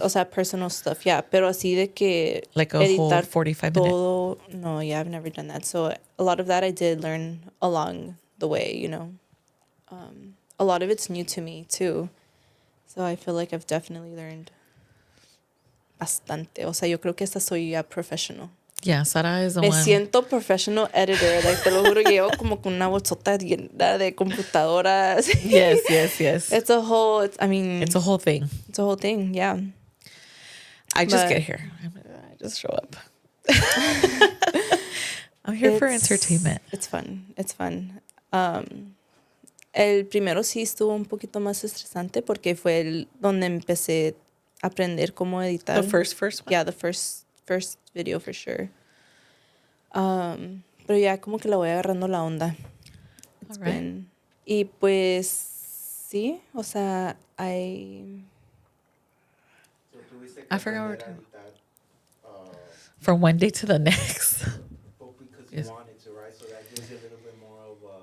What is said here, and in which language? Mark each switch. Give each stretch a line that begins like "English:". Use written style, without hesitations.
Spanish: O sea,
English: personal stuff, yeah.
Spanish: Pero así de que
English: a whole 45 todo, no, yeah, I've never done that. So a lot of that I did learn along the way, A lot of it's new to me too. So I feel like I've definitely learned bastante.
Spanish: O sea, yo creo que esta soy ya professional.
English: Yeah, Sara is the
Spanish: Me
English: one.
Spanish: siento professional editor. Te lo juro, llevo como con una bolsota llena de computadoras.
English: Yes. It's a whole, it's a whole thing. It's a whole thing, yeah. I just get here. I just show up. I'm here for entertainment. It's fun.
Spanish: El primero sí estuvo un poquito más estresante porque fue donde empecé a aprender cómo editar.
English: The first one? Yeah, the first video for sure.
Spanish: Pero ya como que la voy agarrando la onda.
English: It's been,
Spanish: y pues sí, o sea,
English: I forgot what we're talking about. From one day to the next. Well, because you wanted to, right? So that gives you a little bit more of